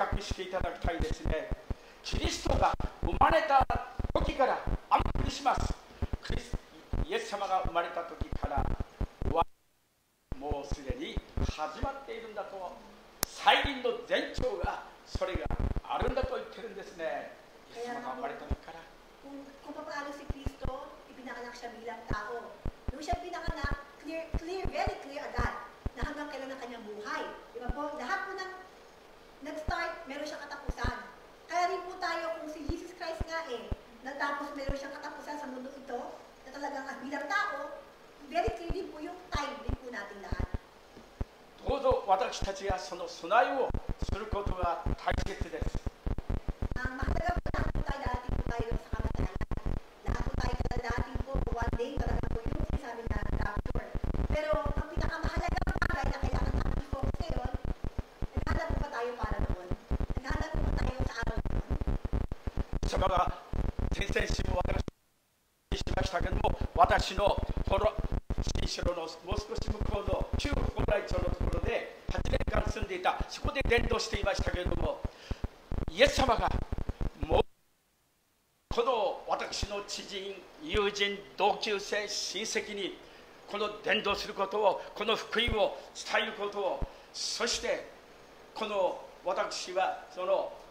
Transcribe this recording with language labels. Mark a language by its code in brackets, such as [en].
[ja] 自覚していただきたいですね。キリストが生まれた時からアンクリします。イエス様が生まれた時からもうすでに始まっているんだと、再臨の前兆がそれがあるんだと言ってるんですね。イエス様が生まれた時から。 [tl] Kung paano si Kristo, ipinanganak siya bilang tao. Nung siya pinanganak, very clear agad na hanggang kailan ang kanyang buhay. Di ba po? Lahat po ng nag-start, meron siyang katapusan. Kaya rin po tayo, kung si Jesus Christ nga natapos meron siyang katapusan sa mundo ito, na talagang bilang tao, very clear din po yung time din po natin lahat. [ja] どうぞ私たちがその備えをすることが大切です。 [tl] Ang mahalaga po lahat po tayo, darating po tayo sa kamatayan. Lahat po tayo darating po, one day, talaga po yung sinasabi na rapture. Pero ang pinakamahalaga bagay na kailangan natin i-focus ngayon, naghanap po ba tayo para doon? Naghanap po ba tayo sa araw doon? [ja] それは先々週も私しましたけども、私の新城のもう少し向こうの旧蓬莱町のところで8年間住んでいた、そこで伝道していましたけれども、イエス様がもうこの私の知人、友人、同級生、親戚にこの伝道することを、この福音を伝えることを、そしてこの私はその